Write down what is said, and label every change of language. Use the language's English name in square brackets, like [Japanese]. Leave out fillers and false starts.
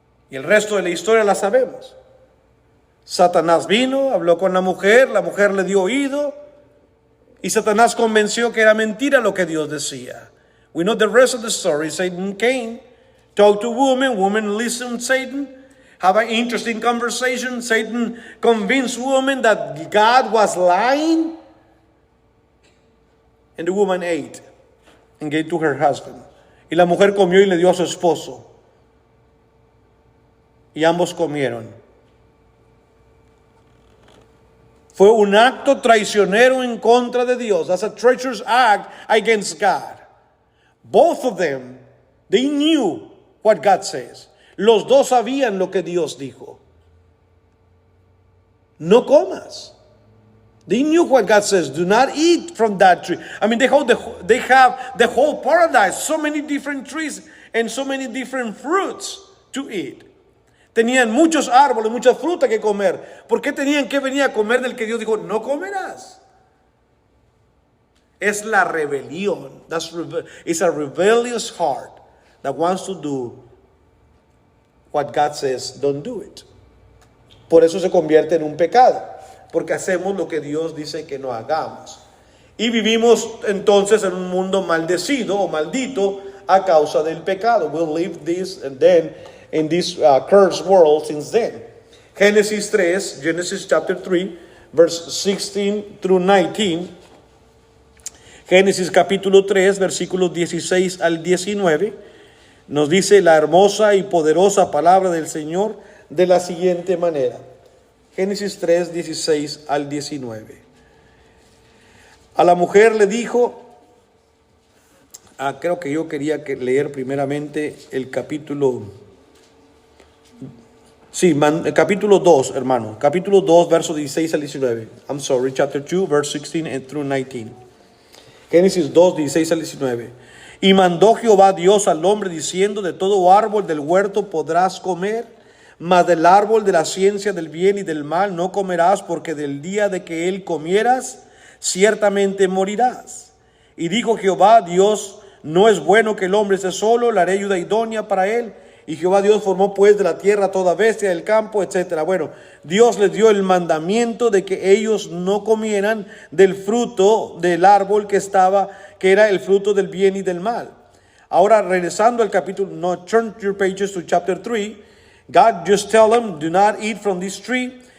[Spanish] Y el resto de la historia la sabemos. Satanás vino, habló con la mujer le dio oído, y Satanás convenció que era mentira lo que Dios decía. [English] We know the rest of the story. Satan came, talked to woman listened to Satan, have an interesting conversation. Satan convinced woman that God was lying, and the woman ate and gave to her husband. [Spanish] Y la mujer comió y le dio a su esposo. Y ambos comieron. Fue un acto traicionero en contra de Dios. [English] That's a treacherous act against God. Both of them, they knew what God says. [Spanish] Los dos sabían lo que Dios dijo. No comas. [English] They knew what God says. Do not eat from that tree. I mean, they have the whole paradise. So many different trees and so many different fruits to eat. [Spanish] Tenían muchos árboles, mucha fruta que comer. ¿Por qué tenían que venir a comer del que Dios dijo, no comerás? Es la rebelión. [English] It's a rebellious heart that wants to do what God says, don't do it. [Spanish] Por eso se convierte en un pecado, porque hacemos lo que Dios dice que no hagamos. Y vivimos entonces en un mundo maldecido o maldito a causa del pecado. [English] We'll live this and then in this cursed world since then. Genesis chapter 3, verse 16 through 19. [Spanish] Génesis capítulo 3, versículos 16 al 19, nos dice la hermosa y poderosa palabra del Señor de la siguiente manera. Génesis 3, 16 al 19. A la mujer le dijo, creo que yo quería leer primeramente el capítulo, capítulo 2, hermano. Capítulo 2, versos 16 al 19. [English] I'm sorry, chapter 2, verse 16 through 19. [Spanish] Génesis 2, 16 al 19. Y mandó Jehová Dios al hombre diciendo, de todo árbol del huerto podrás comer, mas del árbol de la ciencia del bien y del mal no comerás, porque del día de que él comieras, ciertamente morirás. Y dijo Jehová Dios, no es bueno que el hombre esté solo, le haré ayuda idónea para él. Y Jehová Dios formó pues de la tierra toda bestia del campo, etc. Bueno, Dios les dio el mandamiento de que ellos no comieran del fruto del árbol que era el fruto del bien y del mal. Ahora, regresando al capítulo, no, [English] turn your pages to chapter 3. God just tell them, do not eat from this tree.